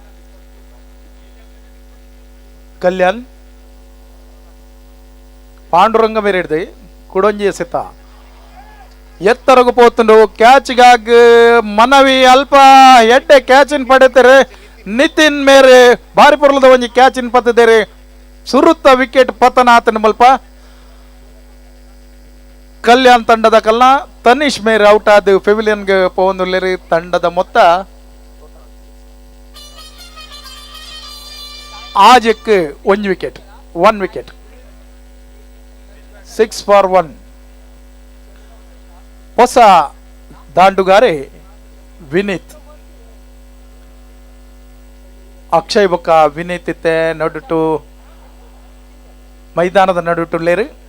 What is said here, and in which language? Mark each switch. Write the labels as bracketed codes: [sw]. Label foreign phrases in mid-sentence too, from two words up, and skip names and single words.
[tcy] ಕಲ್ಯಾಣ್ ಪಾಂಡುರಂಗ ಮೇರೆಡ್ದು ಕುಡೊಂಜಿ ಎಸೆತ ಎತ್ತರಗು ಪೋತುಂಡು ಕ್ಯಾಚ್ಗಾಗ್ ಮನವಿ ಅಲ್ಪ ಎಡ್ಡೆ ಕ್ಯಾಚಿನ್ ಪಡೆತಾರೆ. ನಿತಿನ್ ಮೇರೆ ಬಾರಿ ಪೊರ್ಲದ ಒಂಜಿ ಕ್ಯಾಚಿನ್ ಪತ್ತಿದ್ದೇರೆ. ಸುರುತ್ತ ವಿಕೆಟ್ ಪತನ ಆತನ ಮಲ್ಪ ಕಲ್ಯಾಣ್ ತಂಡದ ಕಲ್ನ ತನೀಶ್ ಮೇರೆ ಔಟ್ ಆದ ಪೆವಿಲಿಯನ್ಗೆ ಪೋಂದುಲ್ಲೇರಿ. ತಂಡದ ಮೊತ್ತ ಆಜಕ್ಕೆ 1 ವಿಕೆಟ್ 1 ವಿಕೆಟ್ 6 ಫಾರ್ 1. ಹೊಸ ದಾಂಡುಗಾರೆ ವಿನೀತ್ ಅಕ್ಷಯ್ ಬೊಕ್ಕ ವಿನೀತ್ ಇತ್ತೆ ನಡುಟು ಮೈದಾನದ ನಡುಟುಲ್ಲೇರು.